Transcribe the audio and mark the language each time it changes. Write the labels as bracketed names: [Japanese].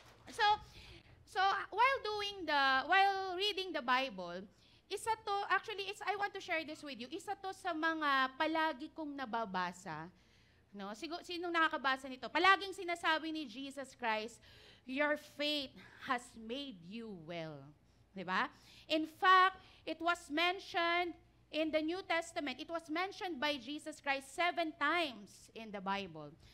[English] So while reading the Bible, I want to share this with you. [Filipino] Isa to sa mga palagi kong nababasa. No? Sinong nakakabasa nito? Palaging sinasabi ni [English] Jesus Christ, your faith has made you well. Diba? In fact, it was mentioned in the New Testament, it was mentioned by Jesus Christ 7 times in the Bible.